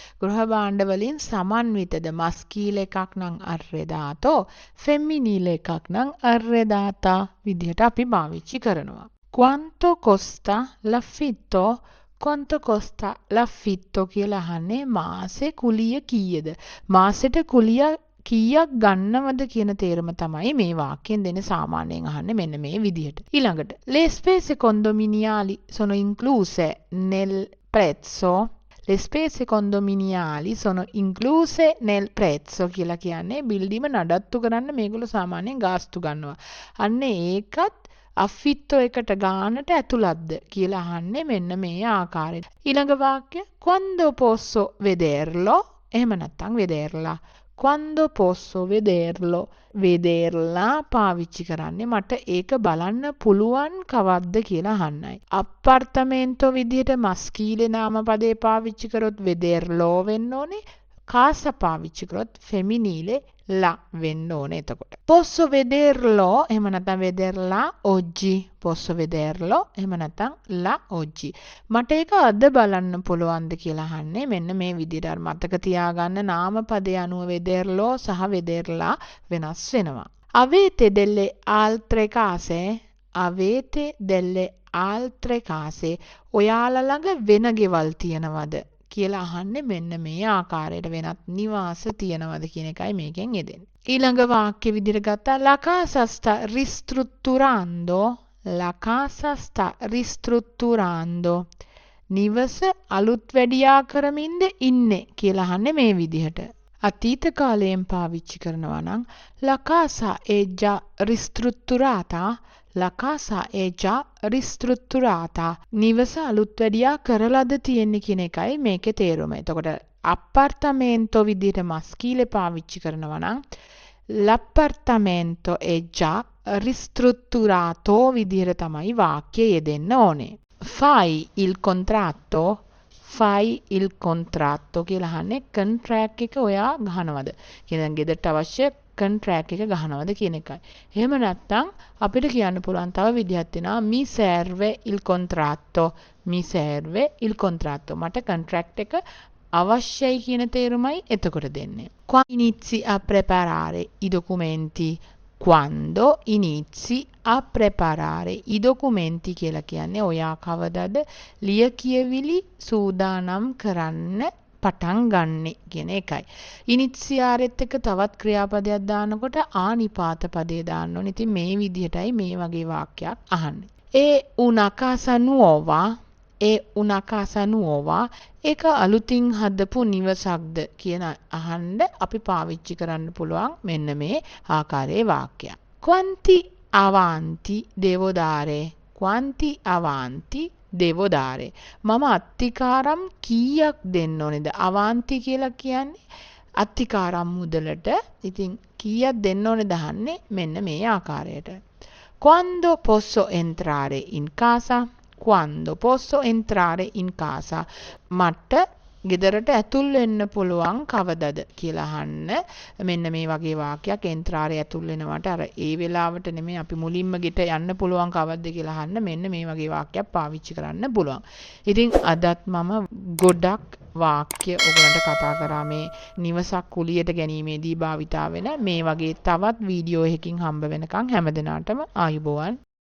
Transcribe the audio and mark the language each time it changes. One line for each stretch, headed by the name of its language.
Sinhala: ගෘහ භාණ්ඩ වලින් සමන්විතද? මස්කීල එකක් නම් arredato, femminile එකක් නම් arredata විදිහට අපි පාවිච්චි කරනවා.
Italian: Quanto costa l'affitto? Quanto costa l'affitto
Sinhala: කියලා අහන්නේ මාසේ කුලිය කීයද? මාසෙට කුලිය කීයක් ගන්නවද කියන තේරුම තමයි මේ වාක්‍යයෙන් දෙන්නේ සාමාන්‍යයෙන් අහන්නේ මෙන්න මේ විදිහට.
Italian: ඊළඟට le spese condominiali sono incluse nel prezzo. Le spese condominiali sono incluse nel prezzo
Sinhala: කියලා කියන්නේ බිල්ඩිම නඩත්තු කරන්න මේගොල්ලෝ සාමාන්‍යයෙන් ගාස්තු ගන්නවා. අන්න ඒකත් affitto එකට ගානට ඇතුළත්ද කියලා අහන්නේ මෙන්න මේ ආකාරයට. ඊළඟ වාක්‍ය
Italian: quando posso vederlo?
Sinhala: එහෙම නැත්නම්
Italian: vederla. Quando posso vederlo?
Sinhala: vederla පාවිච්චි කරන්නේ මට ඒක බලන්න පුළුවන් කවද්ද කියලා අහන්නයි. අප්පර්තමේන්තෝ විදිහට මස්කීලේ නාමපදේ පාවිච්චි කරොත් vederlo වෙන්න ඕනේ. casa පාවිච්චි කරොත් femminile la වෙන්න ඕනේ එතකොට.
Italian: Posso vederlo
Sinhala: එහෙම නැත්නම්
Italian: vederla oggi. Posso vederlo
Sinhala: එහෙම නැත්නම්
Italian: la oggi.
Sinhala: මට ඒක අද බලන්න පුළුවන්ද කියලා අහන්නේ මෙන්න මේ විදිහට. අර මතක තියාගන්න නාමපදයේ අනුව vederlo සහ vederla වෙනස් වෙනවා.
Italian: Avete delle altre case? Avete delle altre case?
Sinhala: ඔයාලා ළඟ වෙන ගෙවල් තියනවද? කියලා අහන්නේ මෙන්න මේ ආකාරයට වෙනත් නිවාස තියනවද කියන එකයි මේකෙන් යෙදෙන්නේ. ඊළඟ වාක්‍ය විදිහට ගත්තා
Italian: la casa sta ristrutturando. La casa sta ristrutturando.
Sinhala: නිවස අලුත් වැඩියා කරමින්ද ඉන්නේ කියලා අහන්නේ මේ විදිහට. අතීත කාලයෙන් පාවිච්චි කරනවා නම්
Italian: la casa è già ristrutturata. La casa è già ristrutturata.
Sinhala: නිවස අලුත් වැඩියා කරලාද තියෙන්නේ කියන එකයි මේකේ තේරුම. එතකොට appartamento විදිහට මස්කීලේ පාවිච්චි කරනවා නම්
Italian: l'appartamento è già ristrutturato
Sinhala: විදිහට තමයි වාක්‍යය යෙදෙන්න ඕනේ.
Italian: Fai il contratto? Fai il contratto
Sinhala: කියලා අහන්නේ contract එක ඔයා ගහනවද? කියන ගෙදරට අවශ්‍ය contract එක ගහනවද කියන එකයි. එහෙම නැත්නම් අපිට කියන්න පුළුවන් තව විදිහක් තියෙනවා
Italian: mi serve il contratto. Mi serve il contratto.
Sinhala: මට contract එක අවශ්‍යයි කියන තේරුමයි එතකොට දෙන්නේ.
Italian: Quando inizi a preparare i documenti? Quando inizi a preparare i documenti
Sinhala: කියලා කියන්නේ ඔයා කවදද ලියකියවිලි සූදානම් කරන්න පටන් ගන්නෙ කියන එකයි. ඉනිත්සියාරෙත් එක තවත් ක්‍රියාපදයක් දානකොට ආනිපාත පදේ දාන්න ඕනේ. ඉතින් මේ විදිහටයි මේ වගේ වාක්‍යයක් අහන්නේ.
Italian: una casa nuova. una casa nuova.
Sinhala: ඒක අලුතින් හදපු නිවසක්ද කියන අහන්න අපි පාවිච්චි කරන්න පුළුවන් මෙන්න මේ ආකාරයේ වාක්‍යයක්.
Italian: Quanti avanti devo dare? Quanti avanti devo dare?
Sinhala: මම අත්තිකාරම් කීයක් දෙන්න ඕනේද? avanti කියලා කියන්නේ අත්තිකාරම් මුදලට. ඉතින් කීයක් දෙන්න ඕනේද අහන්නේ මෙන්න මේ ආකාරයට.
Italian: Quando posso entrare in casa? Quando posso entrare in casa?
Sinhala: මට ගෙදරට ඇතුල් වෙන්න පුළුවන් කවදද කියලා අහන්න මෙන්න මේ වගේ වාක්‍යයක්. entrare ඇතුල් වෙනවට අර ඒ වෙලාවට නෙමෙයි අපි මුලින්ම ගෙට යන්න පුළුවන් කවද්ද කියලා අහන්න මෙන්න මේ වගේ වාක්‍යයක් පාවිච්චි කරන්න පුළුවන්. ඉතින් අදත් මම ගොඩක් වාක්‍ය ඔයගලන්ට කතා කරා මේ නිවසක් කුලියට ගැනීමේදී භාවිතා වෙන මේ වගේ තවත් වීඩියෝ එකකින් හම්බ වෙනකන් හැමදෙනාටම ආයුබෝවන්.